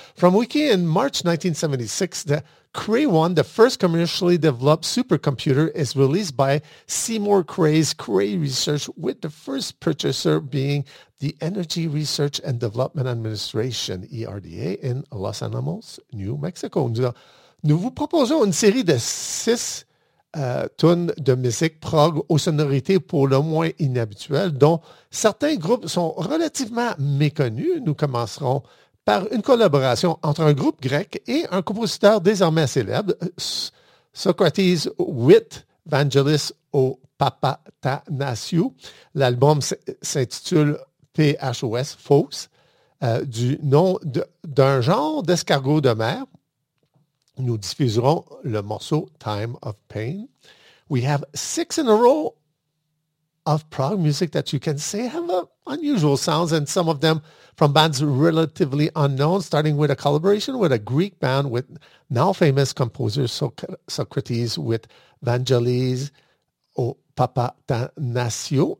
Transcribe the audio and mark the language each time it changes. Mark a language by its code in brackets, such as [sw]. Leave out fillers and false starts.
[en] From Wiki, in March 1976, the Cray 1, the first commercially developed supercomputer, is released by Seymour Cray's Cray Research, with the first purchaser being the Energy Research and Development Administration, ERDA, in Los Alamos, New Mexico. [fr] Nous vous proposons une série de six tunes de musique prog aux sonorités pour le moins inhabituelles, dont certains groupes sont relativement méconnus. Nous commencerons par une collaboration entre un groupe grec et un compositeur désormais célèbre, Socrates with Vangelis au Papatanasiou. L'album s'intitule PHOS, Fos, du nom d'un genre d'escargot de mer. Nous diffuserons le morceau Time of Pain. [en] We have six in a row of prog music that you can say have unusual sounds, and some of them from bands relatively unknown, starting with a collaboration with a Greek band with now famous composer Socrates with Vangelis au Papatanasiou.